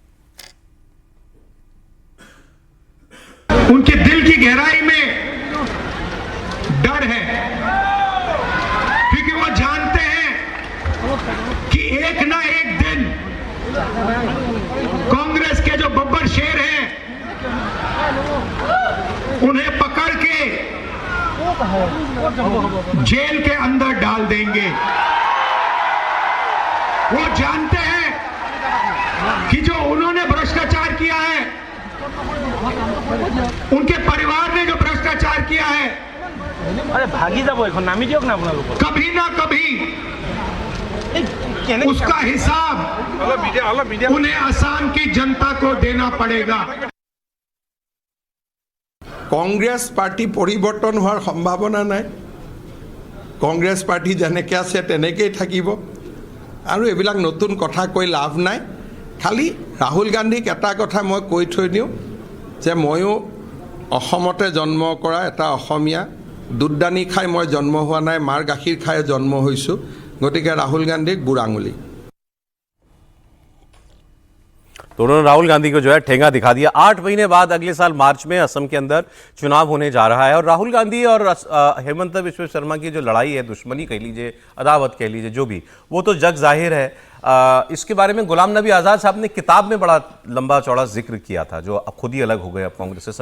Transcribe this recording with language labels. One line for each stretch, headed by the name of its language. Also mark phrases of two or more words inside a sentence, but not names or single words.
Hindi: उनके दिल की गहराई में डर है, क्योंकि वो जानते हैं कि एक ना एक दिन कांग्रेस के जो बब्बर शेर हैं, उन्हें पकड़ के जेल के अंदर डाल देंगे। वो जानते हैं कि जो उन्होंने भ्रष्टाचार किया है, उनके परिवार ने जो भ्रष्टाचार किया है,
Assamese: अरे भागी जाबो এখন নামি দিয়ক না আপোনালোক।
Hindi: कभी ना कभी उसका हिसाब उन्हें असम की जनता को देना पड़ेगा।
Assamese: কংগ্ৰেছ পাৰ্টি পৰিৱৰ্তন হোৱাৰ সম্ভাৱনা নাই। কংগ্ৰেছ পাৰ্টি যেনেকৈ আছে তেনেকেই থাকিব, আৰু এইবিলাক নতুন কথা কৈ লাভ নাই। খালি ৰাহুল গান্ধীক এটা কথা মই কৈ থৈ দিওঁ যে ময়ো অসমতে জন্ম কৰা এটা অসমীয়া, দুধদানি খাই মই জন্ম হোৱা নাই, মাৰ গাখীৰ খাই জন্ম হৈছোঁ। গতিকে ৰাহুল গান্ধীক বুঢ়া আঙুলি।
Hindi: तो उन्होंने राहुल गांधी को जो है ठेंगा दिखा दिया। 8 महीने बाद अगले साल मार्च में असम के अंदर चुनाव होने जा रहा है, और राहुल गांधी और हेमंत बिश्व शर्मा की जो लड़ाई है, दुश्मनी कह लीजिए, अदावत कह लीजिए, जो भी, वो तो जग जाहिर है। इसके बारे में गुलाम नबी आज़ाद साहब ने किताब में बड़ा लंबा चौड़ा जिक्र किया था, जो अब खुद ही अलग हो गए अब कांग्रेस से।